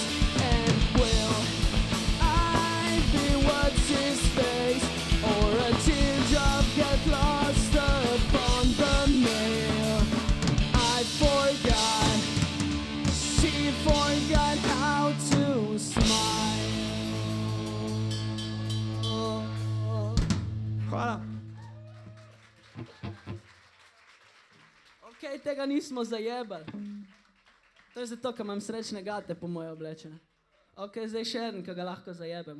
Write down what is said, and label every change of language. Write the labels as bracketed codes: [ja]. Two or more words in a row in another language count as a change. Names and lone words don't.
[en] And will I be what's his face, or a teardrop get lost upon the mail? I forgot, she forgot how to smile. [sl] Hvala. Ok, tega nismo zajebali. To je zato, ker imam srečne gate po moje oblečene. Ok, zdaj še en, ki ga lahko zajebemo.